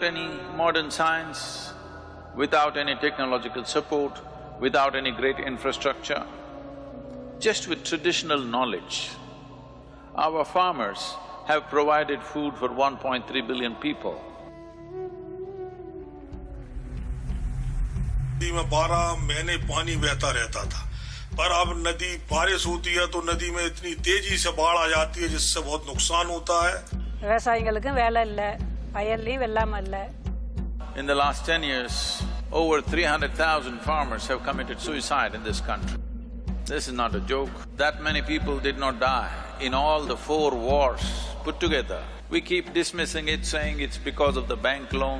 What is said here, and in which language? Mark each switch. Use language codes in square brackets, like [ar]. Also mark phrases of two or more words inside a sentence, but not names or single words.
[en] any modern science, without any technological support, without any great infrastructure, just with traditional knowledge, our farmers have provided food for 1.3 billion people. [hi] नदी में 12 महीने पानी बहता रहता था, पर अब नदी बारिश होती है तो नदी में इतनी तेजी से बाढ़ आ जाती है जिससे बहुत नुकसान होता है. [ta] விவசாயிகளுக்கு வேலை இல்ல, வயல்லையும் வெள்ளாமை இல்ல. [en] In the last 10 years, over 300,000 farmers have committed suicide in this country. This is not a joke. That many people did not die in all the 4 wars put together. We keep dismissing it, saying it's because of the bank loan.